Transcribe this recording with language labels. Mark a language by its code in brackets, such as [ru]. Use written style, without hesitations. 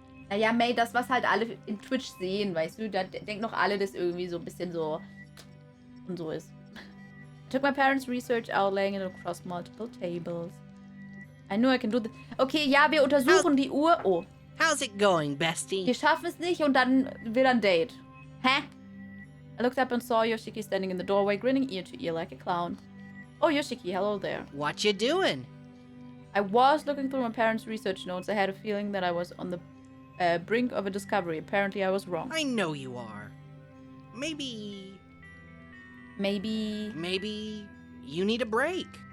[de] Naja, May, das, was halt alle in Twitch sehen, weißt du, da denken noch alle, dass irgendwie so ein bisschen so und so ist. [en] I took my parents' research out, laying it across multiple tables. I knew I can do this. [de] Okay, ja, wir untersuchen die Uhr. Oh. [en] How's it going, bestie? [de] Wir schaffen es nicht und dann will ein Date. Hä? [en] I looked up and saw Yoshiki standing in the doorway, grinning ear to ear like a clown. Oh, Yoshiki, hello there. What you doing? I was looking through my parents' research notes. I had a feeling that I was on the brink of a discovery. Apparently, I was wrong. I know you are. Maybe you need a break.